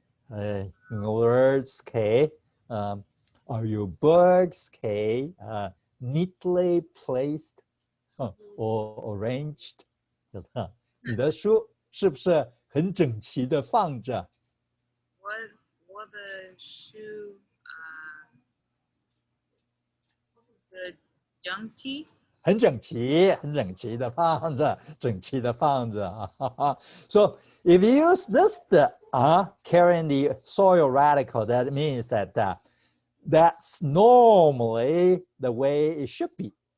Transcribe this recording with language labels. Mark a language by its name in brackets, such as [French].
[English] In other words, okay, are your books, okay, neatly placed or arranged? [Chinese] 你的书是不是很整齐的放着？我的书的整齐。很整齐，很整齐的放着，整齐的放着啊。 [English] So if you use this carrying the soil radical, that means that that's normally the way it should be.